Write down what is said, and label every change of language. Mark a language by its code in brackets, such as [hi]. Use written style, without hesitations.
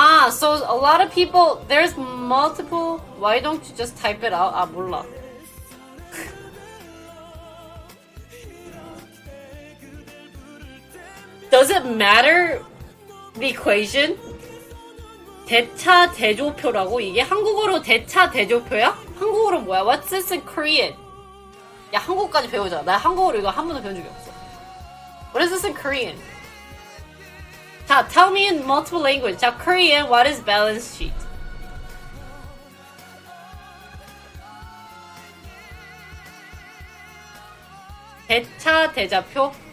[en] So a lot of people, there's multiple, why don't you just type it out? [ko] 몰라. [en] Does it matter the equation? [ko] 대차 대조표라고? 이게 한국어로 대차 대조표야? 한국어로 뭐야? [en] What's this in Korean? [ko] 야, 한국어까지 배우자. 나 한국어로 이거 한 번도 배운 적이 없어. [en] What is this in Korean? [ko] 자, [en] tell me in multiple language. [ko] 자, [en] Korean, what is balance sheet? [ko] 대차 대자표?